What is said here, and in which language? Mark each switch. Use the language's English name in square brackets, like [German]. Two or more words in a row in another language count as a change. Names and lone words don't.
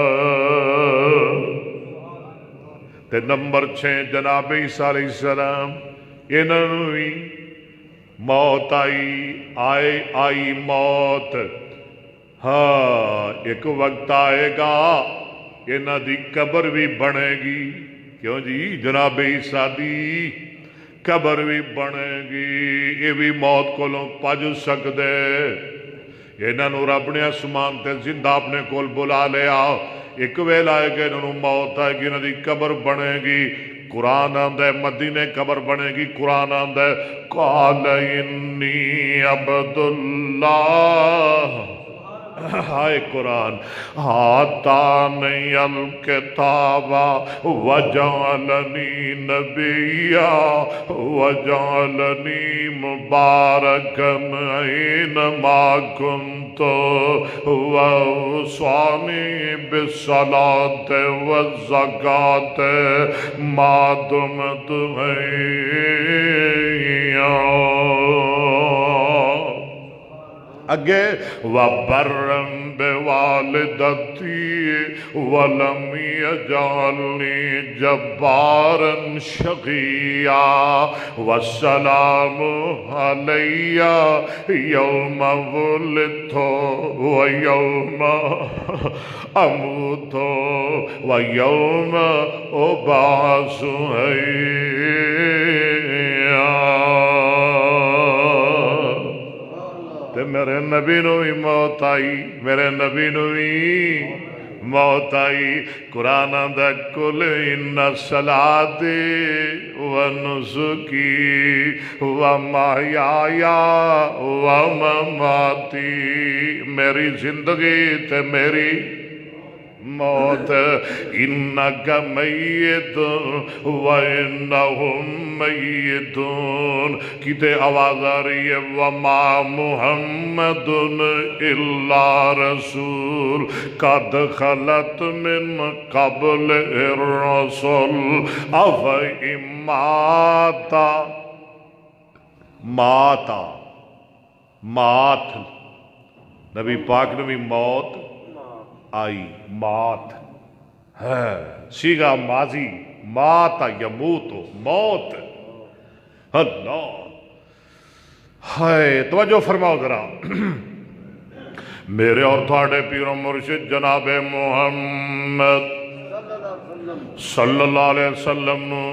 [Punjabi] تے نمبر 6 جناب عیسیٰ علیہ السلام، انہوں نے بھی موت آئی موت۔ ہاں ایک وقت آئے گا انہاں دی قبر بھی بنے گی، کیوں جی جناب عیسیٰ دی قبر بھی بنے گی، یہ بھی موت کولوں پج سکدے۔ انہاں نوں رب نے آسمان تے زندہ اپنے کول بلا لیا، ایک ویلا آئے گا انہوں موت آئے گی، انہاں دی قبر بنے گی۔ قرآن آندہ ہے مدینے قبر بنے گی، قرآن آندہ ہے [Arabic] قال انی عبداللہ، [Punjabi] ہائے قرآن، [Arabic] آتانی الکتاب وجعلنی نبیا وجعلنی مبارکا اینما کنت واوصانی بالصلاۃ والزکاۃ ما دمت حیّا۔ اگے وَبَرًّا بِوَالِدَتِي وَلَمْ يَجْعَلْنِي جَبَّارًا شَقِيًّا وَالسَّلَامُ عَلَيَّ يَوْمَ وُلِدتُّ وَيَوْمَ أَمُوتُ وَيَوْمَ أُبْعَثُ حَيًّا۔ [Punjabi] تے میرے نبی نو بھی موت آئی، میرے نبی نو بھی موت آئی۔ قرآن آندہ [Arabic] قل ان صلاتی و نسکی و محیای و مماتی، [Punjabi] میری زندگی تے میری موت، [Arabic] انک میت و انہم میتون۔ [Punjabi] کتے آواز آ رہی ہے [Arabic] وما محمد الا رسول قد خلت من قبل الرسل افئن مات [Punjabi] نبی پاک نے بھی موت آئی، مات ہے سیغہ ماضی، [Arabic] مات یموت موت۔ [Punjabi] اللہ ہائے توجہ فرماؤ ذرا، میرے اور تھوڑے پیر و مرشد جناب محمد صلی اللہ علیہ وسلم